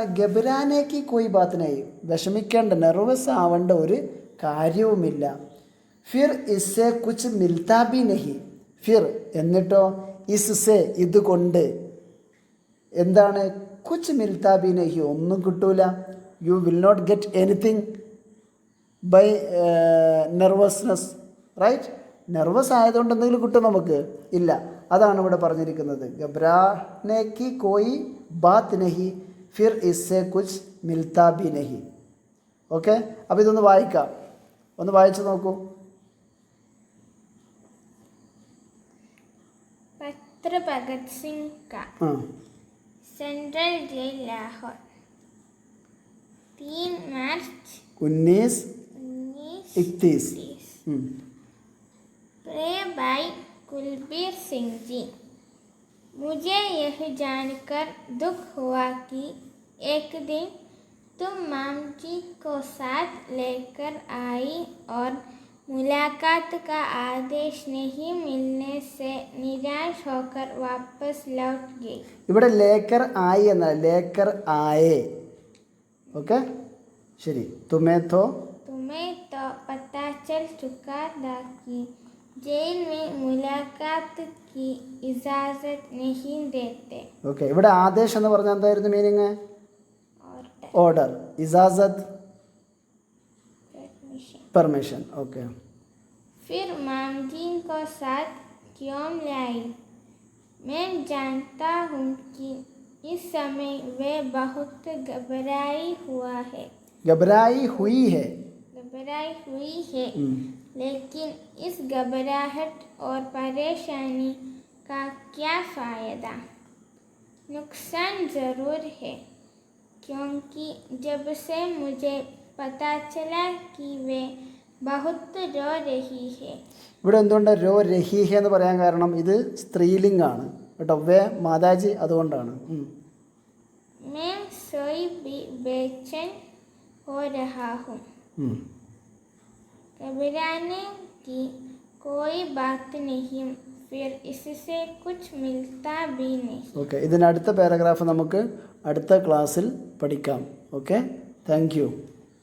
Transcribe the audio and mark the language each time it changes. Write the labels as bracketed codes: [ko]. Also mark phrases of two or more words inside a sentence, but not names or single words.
[hi] घबराने की कोई बात नहीं, [ml] വിഷമിക്കേണ്ട, നെർവസ് ആവേണ്ട ഒരു കാര്യവുമില്ല. [hi] फिर इससे कुछ मिलता भी नहीं, फिर എന്നിട്ടോ, ഇസ്സെ [ml] ഇതുകൊണ്ട് എന്താണ്, [hi] कुछ मिलता भी नहीं [ml] ഒന്നും കിട്ടൂല. [en] You will not get anything by nervousness, right? [ml] നെർവസ് ആയതുകൊണ്ട് എന്തെങ്കിലും കിട്ടും നമുക്ക്? ഇല്ല. അതാണ് ഇവിടെ പറഞ്ഞിരിക്കുന്നത്. [hi] घबराने की कोई बात नहीं फिर इससे कुछ मिलता भी नहीं. [ml] ഓക്കെ, അപ്പോൾ ഇതൊന്ന് വായിക്കാം, ഒന്ന് വായിച്ചു നോക്കൂ. [hi] पत्र भगत सिंह का, सेंट्रल जेल लाहौर, 3 मार्च 1931। प्रे भाई कुलबीर सिंह जी, मुझे यह जानकर दुख हुआ कि एक दिन तुम माम जी को साथ लेकर आई और मुलाकात का आदेश नहीं मिलने से निराश होकर वापस लौट गई. [ml] ഇവിടെ [hi] लेकर आई [ml] എന്നല്ല, [hi] लेकर आए. [ml] ഓക്കെ, ശരി. [hi] तुम्हें तो पता चल चुका था कि जेल में मुलाकात की इजाज़त नहीं देते. [ml] ഓക്കെ, ഇവിടെ ആദേശ് എന്ന് പറഞ്ഞാൽ എന്തായിരുന്നു മീനിങ്? [en] ഓർഡർ. ഇജാസത്ത് permission. OK. [hi] फिर मामजी को साथ क्यों लाई? मैं जानता हूँ कि इस समय वे बहुत घबराई हुई है, लेकिन इस घबराहट और परेशानी का क्या फ़ायदा? नुकसान ज़रूर है, क्योंकि जब से मुझे पता चला कि वे बहुत रो रही है. [ml] ഇവിടെ എന്തുകൊണ്ടാണ് [hi] रो रही है [ml] എന്ന് പറയാൻ കാരണം? ഇത് സ്ത്രീലിംഗാണ് കേട്ടോ, [hi] वे माताजी, [ml] അതുകൊണ്ടാണ്. [hi] मैं सोई भी बेचैन हो रहा हूँ, घबराने की कोई बात नहीं, फिर इससे कुछ मिलता भी नहीं. [ml] ഓക്കെ, ഇതിനടുത്ത പാരഗ്രാഫ് നമുക്ക് അടുത്ത ക്ലാസ്സിൽ പഠിക്കാം. [en] Okay, thank you.